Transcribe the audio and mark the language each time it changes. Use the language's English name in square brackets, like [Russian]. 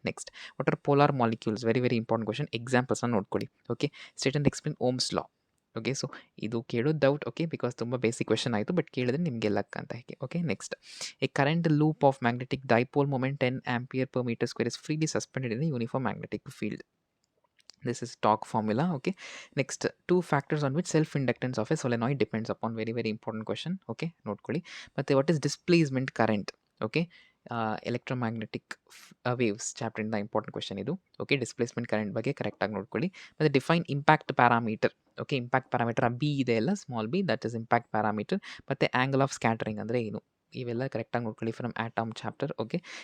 [English] Next what are polar molecules. Very very important question. [Kannada] ಎಕ್ಸಾಂಪಲ್ಸ್ನ ನೋಡ್ಕೊಳ್ಳಿ [English] Okay. State and explain ohm's law okay. [Kannada] So ಇದು ಕೇಳೋದು doubt okay because ತುಂಬ basic question ಆಯಿತು. But ಕೇಳಿದ್ರೆ ನಿಮಗೆ luck ಅಂತ ಹೇಗೆ okay. [English] Next a current loop of magnetic dipole moment 10 ampere per metre square is freely suspended in uniform magnetic field. This is talk formula okay. Next 2 factors on which self inductance of a solenoid depends upon. Very very important question okay. [Kannada] ನೋಡ್ಕೊಳ್ಳಿ. ಮತ್ತು [English] what is displacement current okay. [Kannada] Electromagnetic waves ಚಾಪ್ಟರಿಂದ important question ಇದು okay. Displacement current ಬಗ್ಗೆ ಕರೆಕ್ಟಾಗಿ ನೋಡ್ಕೊಳ್ಳಿ. ಮತ್ತು [English] Define impact parameter okay. [Kannada] Impact parameter B ಇದೆ ಅಲ್ಲ small B, [English] That is impact parameter. [Kannada] ಮತ್ತು ಆ್ಯಂಗಲ್ ಆಫ್ ಸ್ಕ್ಯಾಟರಿಂಗ್ ಅಂದರೆ ಏನು ಇವೆಲ್ಲ ಕರೆಕ್ಟಾಗಿ ನೋಡ್ಕೊಳ್ಳಿ ಫ್ರಮ್ ಆಟಮ್ ಚಾಪ್ಟರ್ ಓಕೆ.